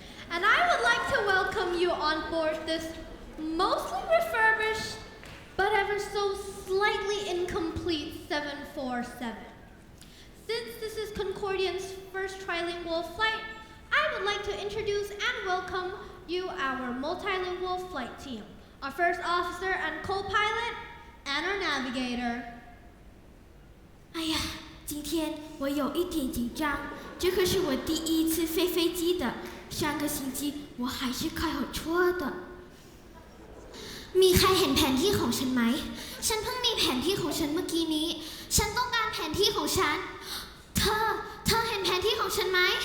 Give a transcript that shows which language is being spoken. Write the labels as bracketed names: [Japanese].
[English] And I would like to welcome you on board this mostly refurbished, but ever so slightly incomplete 747. Since this is Concordian's first trilingual flight, I would like to introduce and welcome you our multilingual flight team, our first officer and co-pilot, and our navigator. [Chinese] 哎呀，今天我有一点紧张，这可是我第一次飞飞机的。上个星期我还是开好车的。 [Thai] มีใครเห็นแผนที่ของฉันไหมฉันเพิ่งมีแผนที่ของฉันเมื่อกี้นี้ฉันต้องการแผนที่ของฉันเธอเห็นแผนที่ของฉันไหม